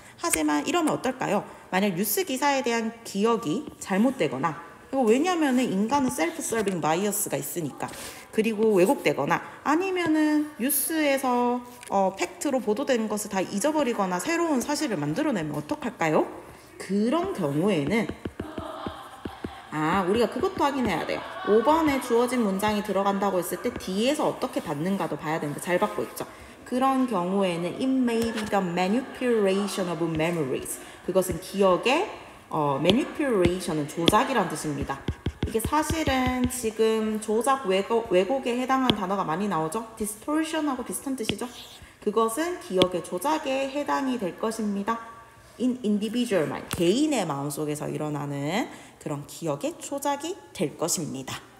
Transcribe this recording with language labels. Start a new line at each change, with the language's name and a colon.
Korean: 하지만 이러면 어떨까요? 만약 뉴스 기사에 대한 기억이 잘못되거나, 왜냐하면 인간은 셀프-서빙 바이어스가 있으니까, 그리고 왜곡되거나 아니면은 뉴스에서 팩트로 보도된 것을 다 잊어버리거나 새로운 사실을 만들어내면 어떡할까요? 그런 경우에는 우리가 그것도 확인해야 돼요. 5번에 주어진 문장이 들어간다고 했을 때 뒤에서 어떻게 받는가도 봐야 되는데 잘 받고 있죠. 그런 경우에는
English: it may be the manipulation of memories.
Korean: 그것은 기억의 manipulation은 조작이란 뜻입니다. 이게 사실은 지금 조작 왜곡에 해당하는 단어가 많이 나오죠. distortion하고 비슷한 뜻이죠. 그것은 기억의 조작에 해당이 될 것입니다.
English: in individual mind,
Korean: 개인의 마음속에서 일어나는 그런 기억의 조작이 될 것입니다.